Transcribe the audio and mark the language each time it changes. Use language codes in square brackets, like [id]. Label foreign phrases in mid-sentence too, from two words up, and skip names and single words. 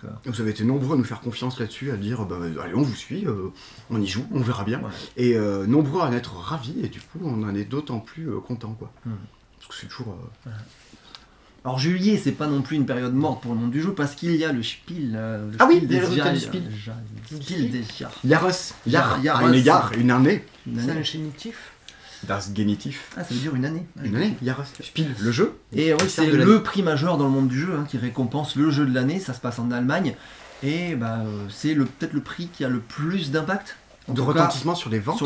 [fr] Vous avez été nombreux à nous faire confiance là-dessus, à dire allez, on vous suit, on y joue, on verra bien. ouais. Et nombreux à en être ravis, et du coup, on en est d'autant plus contents, quoi. Mhm. Parce que c'est toujours. Alors juillet, c'est pas non plus une période morte pour le monde du jeu parce qu'il y a le Spiel. Le Ah oui, Spiel il y a le des résultat du Jahres. Spiel. Spiel des Jahres. Yaros, Yaros. une année. Une C'est année. un génitif. [de] Das Genitif. [fr] Ah, ça veut dire une année. Une année, Yaros. Spiel, le jeu. Et oui, Sert c'est de le l'année. prix majeur dans le monde du jeu qui récompense le jeu de l'année. Ça se passe en Allemagne. Et c'est peut-être le prix qui a le plus d'impact. En De tout cas, retentissement sur les ventes.